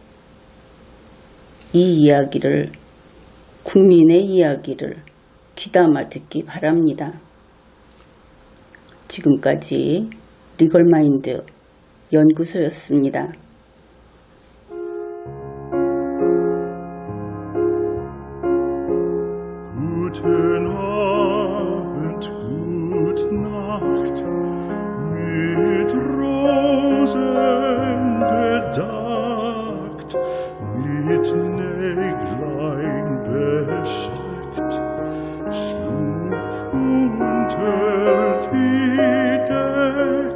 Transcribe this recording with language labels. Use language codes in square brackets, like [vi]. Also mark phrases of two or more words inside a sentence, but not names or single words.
[ko] 이 이야기를, 국민의 이야기를 귀담아 듣기 바랍니다. 지금까지 리걸마인드 연구소였습니다. [de] Gute Nacht, Gut Nacht, mit Rosen bedeckt, mit Näglein besteckt, schlupf unter die Deck.